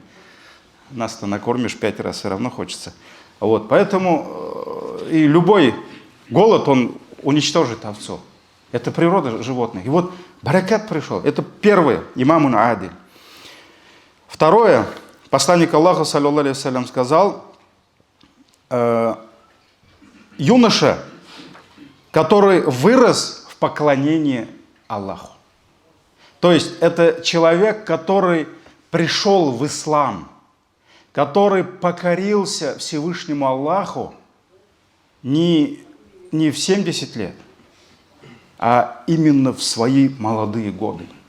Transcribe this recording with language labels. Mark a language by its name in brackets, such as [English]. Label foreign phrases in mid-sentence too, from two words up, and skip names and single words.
[Russian] Нас-то накормишь 5 раз, все равно хочется. Вот, поэтому и любой голод, он уничтожит овцу. Это природа животных. И вот баракат пришел. Это первое, [Arabic] إمام عادل. [Russian] Второе, посланник Аллаха, [Arabic] صلى الله عليه وسلم, [Russian] сказал, юноша, который вырос в поклонении Аллаху. То есть это человек, который пришел в ислам, который покорился Всевышнему Аллаху не в 70 лет, а именно в свои молодые годы.